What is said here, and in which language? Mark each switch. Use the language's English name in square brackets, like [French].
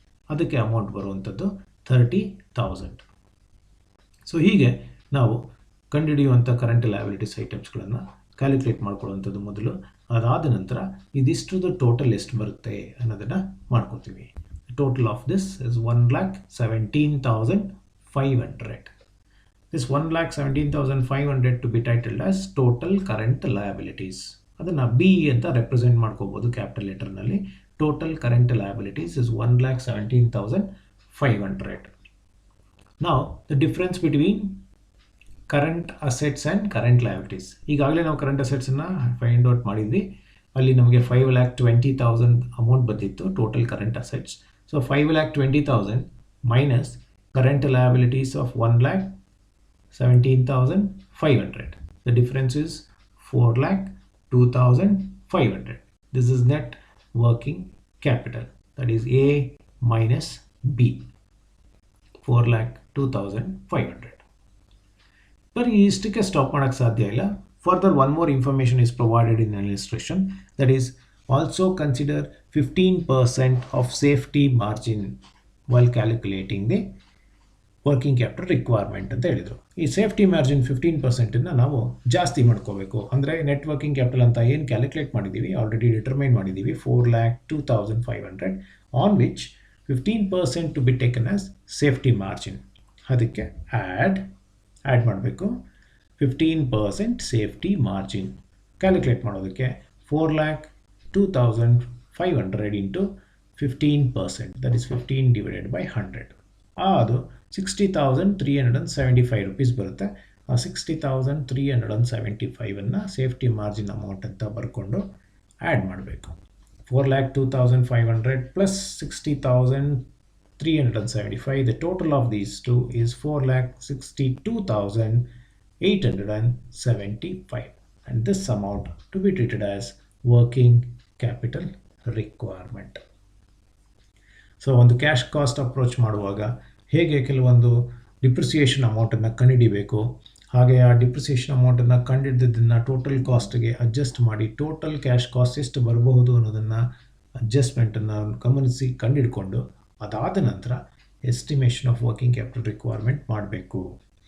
[Kannada] ಅದಕ್ಕೆ ಅಮೌಂಟ್ ಬರುವಂಥದ್ದು 30,000. ಸೊ ಹೀಗೆ ನಾವು ಕಂಡುಹಿಡಿಯುವಂಥ ಕರೆಂಟ್ ಲಯಬಿಲಿಟೀಸ್ ಐಟಮ್ಸ್ಗಳನ್ನು ಕ್ಯಾಲ್ಕುಲೇಟ್ ಮಾಡ್ಕೊಳ್ಳುವಂಥದ್ದು ಮೊದಲು. ಅದಾದ ನಂತರ ಇದಿಷ್ಟುದು ಟೋಟಲ್ ಎಷ್ಟು ಬರುತ್ತೆ ಅನ್ನೋದನ್ನು ಮಾಡ್ಕೋತೀವಿ. [English] Total of this is 1,17,500. this 1,17,500 to be titled as total current liabilities. [Kannada] ಅದನ್ನ B ಅಂತ ರೆಪ್ರೆಸೆಂಟ್ ಮಾಡ್ಕೋಬಹುದು ಕ್ಯಾಪಿಟಲ್ ಲೆಟರ್ ನಲ್ಲಿ. [English] Total current liabilities is 1,17,500. Now the difference between current assets and current liabilities. [Kannada] ಈಗಾಗಲೇ ನಾವು ಕರೆಂಟ್ ಅಸೆಟ್ಸ್ ಅನ್ನ find out ಮಾಡಿದ್ವಿ. ಅಲ್ಲಿ ನಮಗೆ 5,20,000 ಅಮೌಂಟ್ ಬಂದಿತ್ತು total current assets. [English] So 5,20,000 minus current liabilities of 1,17,500. The difference is 4,02,500. This is net working capital. That is A minus B. 4,02,500. [Kannada] But ಇಷ್ಟಕ್ಕೆ stop ಮಾಡಕ್ಕೆ ಸಾಧ್ಯ ಇಲ್ಲ. [English] Further, one more information is provided in an illustration. That is, also consider 15% of safety margin while calculating the working capital requirement [Kannada] ಅಂತ ಹೇಳಿದರು. ಈ safety margin 15% ನಾವು ಜಾಸ್ತಿ ಮಾಡ್ಕೋಬೇಕು. ಅಂದರೆ ನೆಟ್ ವರ್ಕಿಂಗ್ ಕ್ಯಾಪಿಟಲ್ ಅಂತ ಏನು ಕ್ಯಾಲ್ಕುಲೇಟ್ ಮಾಡಿದ್ದೀವಿ, ಆಲ್ರೆಡಿ ಡಿಟರ್ಮೈನ್ ಮಾಡಿದ್ದೀವಿ 4,02,500, [English] On which 15% to be taken as safety margin. [Kannada] ಅದಕ್ಕೆ ಆ್ಯಡ್ ಮಾಡಬೇಕು 15% ಸೇಫ್ಟಿ ಮಾರ್ಜಿನ್. ಕ್ಯಾಲ್ಕುಲೇಟ್ ಮಾಡೋದಕ್ಕೆ 4,02,500 into 15%, [English] That is 15 divided by 100. [Kannada] ಅದು 60,375 ರುಪೀಸ್ ಬರುತ್ತೆ. ಆ 60,375 ಸೇಫ್ಟಿ ಮಾರ್ಜಿನ್ ಅಮೌಂಟ್ ಅಂತ ಬರ್ಕೊಂಡು ಆ್ಯಡ್ ಮಾಡಬೇಕು. [English] 4,02,500 plus 60,375. The total of these two is 4,62,875. and this amount to be treated as working capital requirement. [Kannada] So ಒಂದು cash cost approach ಮಾಡುವಾಗ ಹೇಗೆ ಕೆಲವೊಂದು ಡಿಪ್ರಿಸಿಯೇಷನ್ ಅಮೌಂಟನ್ನು ಕಂಡುಹಿಡಿಬೇಕು, ಹಾಗೆ ಆ ಡಿಪ್ರಿಸಿಯೇಷನ್ ಅಮೌಂಟನ್ನು ಕಂಡುಹಿಡಿದನ್ನು ಟೋಟಲ್ ಕಾಸ್ಟ್ಗೆ ಅಡ್ಜಸ್ಟ್ ಮಾಡಿ ಟೋಟಲ್ ಕ್ಯಾಶ್ ಕಾಸ್ಟ್ ಎಷ್ಟು ಬರಬಹುದು ಅನ್ನೋದನ್ನು ಅಡ್ಜಸ್ಟ್ಮೆಂಟನ್ನು ಗಮನಿಸಿ ಕಂಡುಹಿಡ್ಕೊಂಡು ಅದಾದ ನಂತರ estimation of working capital requirement ಮಾಡಬೇಕು